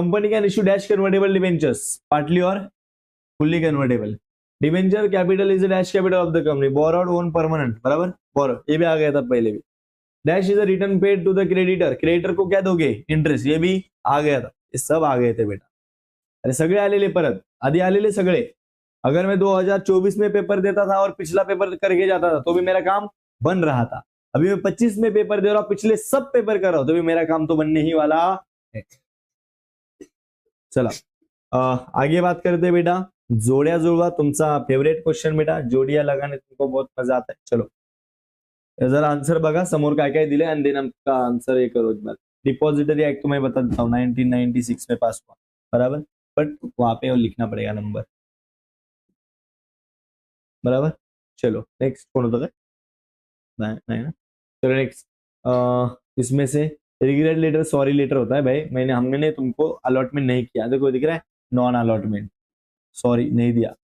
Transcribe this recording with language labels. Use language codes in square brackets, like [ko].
[en] Company can issue dash convertible debentures, partly और fully convertible. Debenture capital is the dash capital of the company, borrowed own permanent, बराबर। [hi] बोरो ये भी आ गया था पहले भी। [en] dash is a return paid to the creditor, [hi] creditor को क्या दोगे? इंटरेस्ट, ये भी आ गया था, ये सब आ गए थे बेटा। [mr] अरे सगळे आलेले परत, आधी आलेले सगळे। [hi] अगर मैं 2024 में पेपर देता था और पिछला पेपर करके जाता था तो भी मेरा काम बन रहा था। अभी मैं 25 में पेपर दे रहा हूं, पिछले सब पेपर कर रहा हूं, तो भी मेरा काम तो बनने ही वाला है। चला आगे बात करते हैं बेटा, [mr] जोड्या जुळवा, तुमचा फेवरेट क्वेश्चन बेटा, [hi] जोडियां लगाने तुमको बहुत मजा आता है। [mr] चलो जरा आंसर बघा समोर काय काय दिले, आणि देन आमका आंसर हे करो। [hi] डिपॉजिटरी एक्ट तो मैं बता देता हूँ, 1996 में पास हुआ, बराबर। बट वहां पे लिखना पड़ेगा नंबर, बराबर। चलो नेक्स्ट कौन होता है? नहीं ना। चलो नेक्स्ट, इसमें से रिग्रेट लेटर सॉरी लेटर होता है भाई, हमने तुमको अलॉटमेंट नहीं किया, देखो दिख रहा है नॉन अलॉटमेंट, सॉरी नहीं दिया।